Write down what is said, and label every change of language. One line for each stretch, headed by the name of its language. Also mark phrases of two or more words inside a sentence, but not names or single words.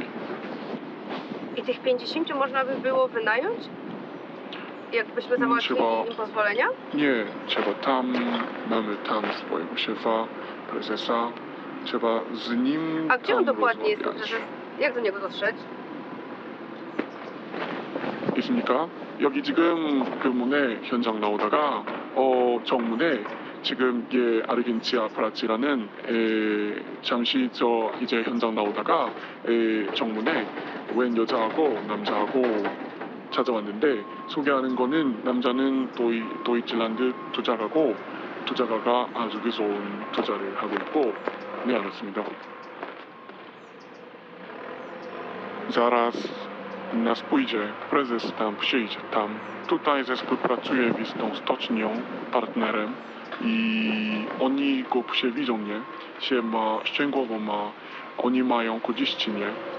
Polish: I tych 50 można by było wynająć? Jakbyśmy załatwili im pozwolenia? Nie, mamy tam swojego szefa, prezesa. Trzeba z nim A gdzie on dokładnie jest? rozmawiać. Jak do niego dotrzeć?
Korean: 있습니까? 여기 지금 그 문에 현장 나오다가 정문에 지금 이게 아르겐티아 프라치라는 잠시 저 이제 현장 나오다가 정문에 웬 여자하고 남자하고 찾아왔는데 소개하는 거는 남자는 도이칠란드 투자가가 아주 좋은 투자를 하고 있고 네 알았습니다.
Polish: Zaraz nas pójdzie, prezes tam przyjdzie tam. Tutaj zespół pracuje z tą stocznią, partnerem i oni go widzą, nie? Szczęgłowo oni mają korzyści, nie?